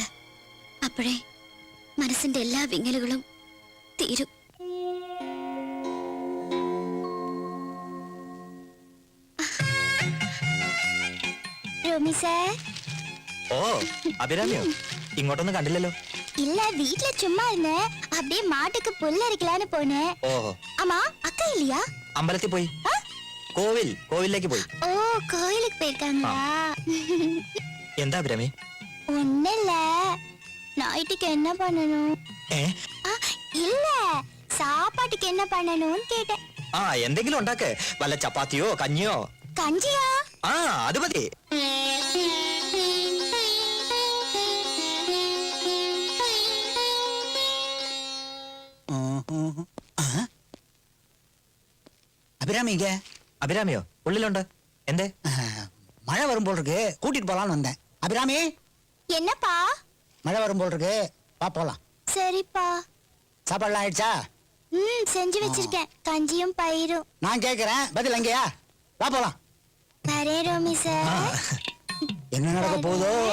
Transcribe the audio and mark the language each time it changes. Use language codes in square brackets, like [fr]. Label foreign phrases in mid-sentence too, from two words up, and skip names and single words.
[ml] അപ്പോഴേ മനസ്സിന്റെ എല്ലാ വിങ്ങലുകളും തീരും. റോമി സാർ. ഓ അഭിരാമിയോ? ഇങ്ങോട്ടൊന്നും കണ്ടില്ലല്ലോ. [ta] இல்ல, வீட்ல சும்மா இருந்தேன். அப்படியே மாட்டுக்கு புல் அரிக்கலான்னு போனேன். [ml] ഓഹോ, [ta] ஆமா, அக்கா இல்லையா? [ml] അമ്പലത്തിൽ പോയി. കോവിലേക്ക് പോയി. [ta] ஓ, கோயிலுக்கு போயிருக்காங்களா? [ml] എന്താ അഭിരാമി? [ta] ஒண்ணுல்ல, நைட்டுக்கு என்ன பண்ணணும்? ഏ இல்ல, சாப்பாட்டுக்கு என்ன பண்ணணும்னு கேட்டேன். [ml] ആ എന്തെങ്കിലും ഉണ്ടാക്ക്. വല്ല ചപ്പാത്തിയോ കഞ്ഞിയോ. [ta] கஞ்சியா? [ml] ആ അത് മതി. [ta] அபிராமிங்க. [ml] അഭിരാമിയോ? ഉള്ളിലുണ്ട്. എന്തേ? [ta] மழை வரும் போல் இருக்கு, கூட்டிட்டு போலான்னு வந்தேன். அபிராமி, என்னப்பா? மழை வரும் போல் இருக்கு, வா போலாம். சரிப்பா. சாப்பாடுலாம் ஆயிடுச்சா? செஞ்சு வச்சிருக்கேன், கஞ்சியும் பயிரும். நான் கேட்கிறேன், பதில் எங்கேயா? வா போலாம். வரே ரோமி சார். என்ன நடக்க போகுதோ?